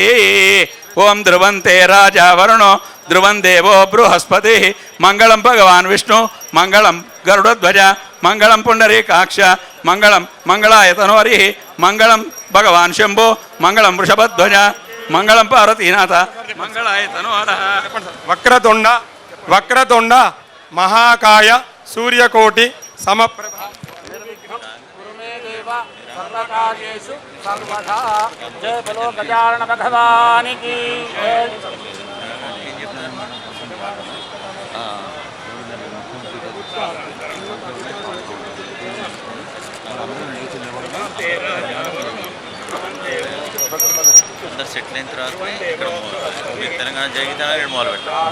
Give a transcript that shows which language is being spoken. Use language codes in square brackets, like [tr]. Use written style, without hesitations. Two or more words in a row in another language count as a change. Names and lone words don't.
[sa] ओम ध्रुवंते राजा वरुणो ध्रुवं देवो बृहस्पति मंगलम भगवान विष्णु मंगलम गरुड़ध्वज मंगलम पुंडरीकाक्ष मंगलम मंगलाय तनोहरिः मंगलम भगवान शंभो मंगलम वृषभध्वज मंगलम पार्वतीनाथ मंगलाय तनोहरः. वक्रतुंड वक्रतुंड महाकाय सूर्यकोटि समप्रभ सर्वकार्येषु सर्वदा. [hi] जय बोलो गजानन भगवान की जय. [te] అందరు సెటిల్ అయిన తర్వాత ఇక్కడ తెలంగాణ జరిగితే మొదలు పెట్టారు.